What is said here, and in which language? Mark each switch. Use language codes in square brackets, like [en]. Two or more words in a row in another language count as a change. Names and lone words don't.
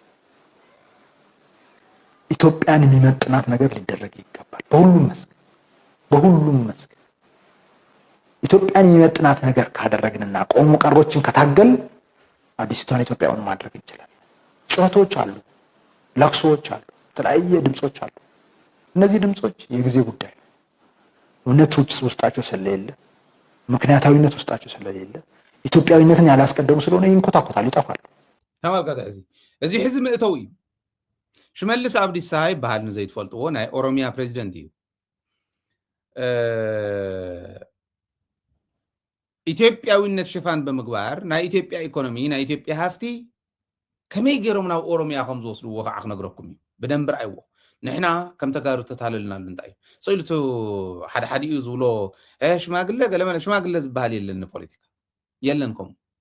[am] ኢትዮጵያን የሚመጥናት ነገር ሊደረግ ይገባል በሁሉም መስክ ኢትዮጵያን የሚመጥናት ነገር ካደረግንና ቆሞ ቀሮችን ከታገል አዲስቷን ኢትዮጵያውን ማድረግ እንችላለን ጩኸቶች አሉ ለቅሶዎች አሉ ተለያየ ድምጾች አሉ እነዚህ ድምጾች የጊዜ ጉዳይ ነው እውነቶች ውስጣቸው ስለሌለ ምክንያታዊነት ውስጣቸው ስለሌለ ኢትዮጵያዊነትን ያላስቀደሙ ስለሆነ ይንኮታኮታሉ ይጠፋሉ [ti] ተመልከተ እዚ ሕዚ ምእተው እዩ ሽመልስ አብዲሳ ይበሃል ንዘይትፈልጥዎ ናይ ኦሮሚያ ፕሬዚደንት እዩ ኢትዮጵያዊነት ሽፋን ብምግባር ናይ ኢትዮጵያ ኢኮኖሚ ናይ ኢትዮጵያ ሃፍቲ ከመይ ገይሮም ናብ ኦሮሚያ ከም ዝወስድዎ ከዓ ክነግረኩም እዩ ብደንብ ረኣይዎ ንሕና ከም ተጋሩ ተታለልናሉ እንታይ እዩ ሰኢሉቱ ሓደ እዩ ዝብሎ ሽማግለ ገለመለ ሽማግለ ዝበሃል የለን ፖለቲካ የለን ከምኡ